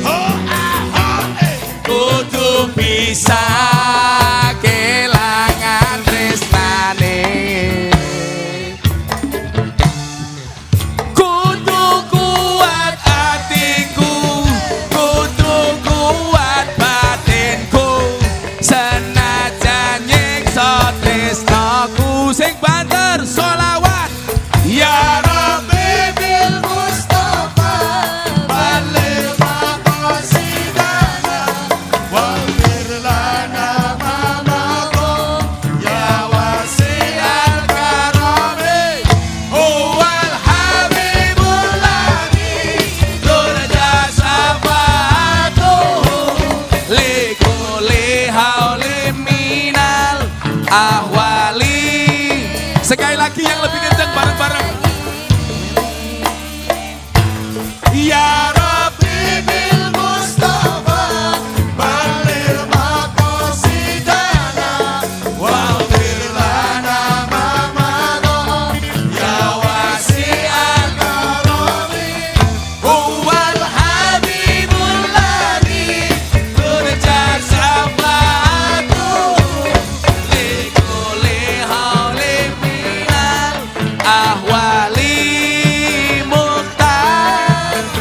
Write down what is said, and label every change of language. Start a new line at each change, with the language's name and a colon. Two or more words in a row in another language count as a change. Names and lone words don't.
Javanese: Kudu bisa kelangan tresnane, kudu kuat atiku, kudu kuat batinku, senajan nyiksa tresnaku. Sing banter sholawat.
Arabic: يا ربّ بالمصطفى بلّغ مقاصدنا واغفر لنا ما مضى يا واسع الكرم هو الحبيب الذي ترجى شفاعته لكل هول من الأهوال.
Indonesian: Sekali lagi yang lebih kencang bareng-bareng.
Arabic: يا ربّ بالمصطفى بلّغ مقاصدنا واغفر لنا ما مضى يا واسع الكرم هو الحبيب الذي ترجى شفاعته لكل هول من الأهوال مقتحم.